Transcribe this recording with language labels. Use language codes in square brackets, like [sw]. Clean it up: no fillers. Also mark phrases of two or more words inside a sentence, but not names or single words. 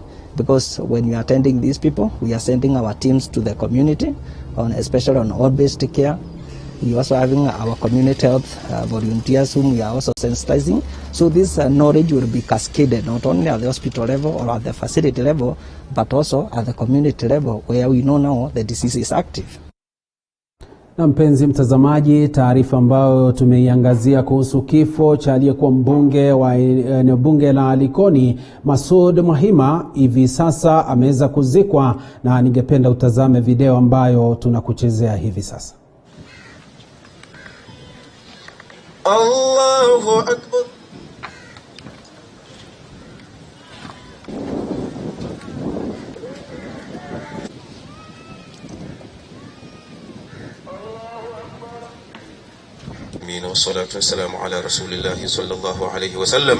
[en] Because when we are attending these people, we are sending our teams to the community, especially on all-based care. We are also having our community health volunteers whom we are also sensitizing. So this knowledge will be cascaded not only at the hospital level or at the facility level, but also at the community level where we know now the disease is active. [sw] Na mpenzi mtazamaji, taarifa ambayo tumeiangazia kuhusu kifo cha aliyekuwa mbunge wa eneo bunge la Likoni MASOUD MWAHIMA hivi sasa ameweza kuzikwa, na ningependa utazame video ambayo tunakuchezea hivi sasa. [ar] الله أكبر. والصلاة والسلام على رسول الله صلى الله عليه وسلم.